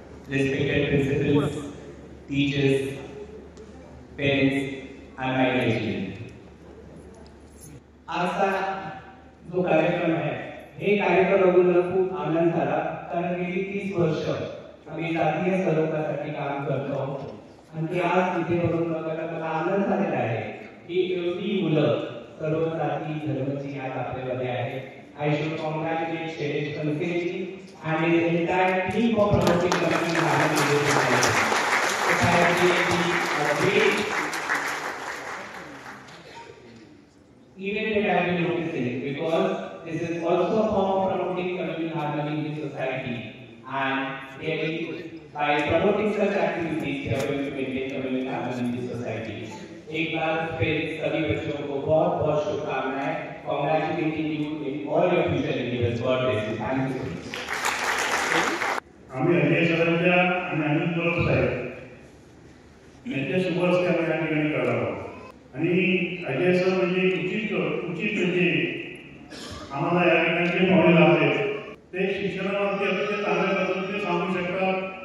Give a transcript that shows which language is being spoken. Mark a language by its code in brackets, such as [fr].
[en] Respected principals, teachers, parents, and my dear [mr] आजचा जो कार्यक्रम आहे हे कार्यक्रम बघून मला खूप आनंद झाला, कारण गेली 30 वर्ष आम्ही जातीय सलोख्यासाठी काम करतो आणि ते आज इथे बघून बघायला मला आनंद झालेला आहे की एवढी मुलं सर्व जाती धर्माची आज आपल्यामध्ये आहे. [en] I should congratulate Shailesh Kanseri and his entire team for promoting community harmony in this society. It has been a great event that I have been noticing, because this is also a form of promoting communal harmony in this society, and really by promoting such activities we are going to maintain communal harmony in this society. [hi] एक बार फिर सभी बच्चों को बहुत बहुत शुभकामनाएं, [en] congratulating you in all your future endeavors. God bless you. Thank you. [mr] आम्ही अजय सरांच्या आणि अनिल गोरख साहेब यांच्या शुभ हस्ते आम्ही या ठिकाणी करावं आणि अजय सर म्हणजे उचित म्हणजे आम्हाला या ठिकाणी जे पाहुणे लाभले ते शिक्षणावरती अतिशय चांगल्या पद्धतीने सांगू शकतात.